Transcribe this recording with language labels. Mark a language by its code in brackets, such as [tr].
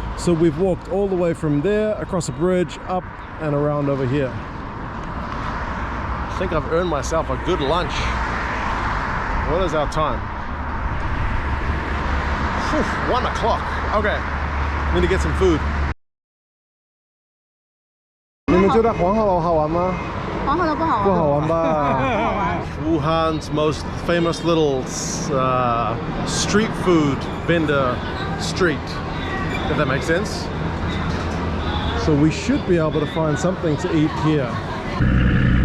[en] So we've walked all the way from there, across a bridge, up and around over here. I think I've earned myself a good lunch. What is our time? 1 o'clock. Okay, need to get some food. [zh] 你们觉得黄鹤楼好玩吗？黄鹤楼不好玩。不好玩吧？ [en] Wuhan's most famous little street food vendor street, if that makes sense. So we should be able to find something to eat here.